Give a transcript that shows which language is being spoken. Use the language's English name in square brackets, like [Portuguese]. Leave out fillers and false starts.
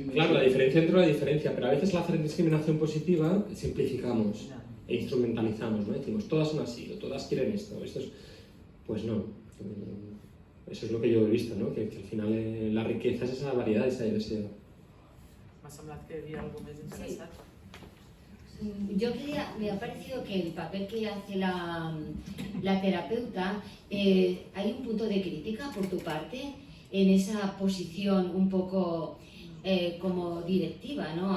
[Spanish] Claro, la diferencia dentro de la diferencia, pero a veces al hacer discriminación positiva simplificamos e instrumentalizamos, ¿no? Decimos, todas son así, o todas quieren esto, pues no. Eso es lo que yo he visto, ¿no? Que al final la riqueza es esa variedad, esa diversidad. [Catalan] M'ha semblat que hi havia algo més interessat. [Spanish] Yo quería, me ha parecido que el papel que hace la terapeuta, hay un punto de crítica por tu parte en esa posición un poco como directiva, ¿no?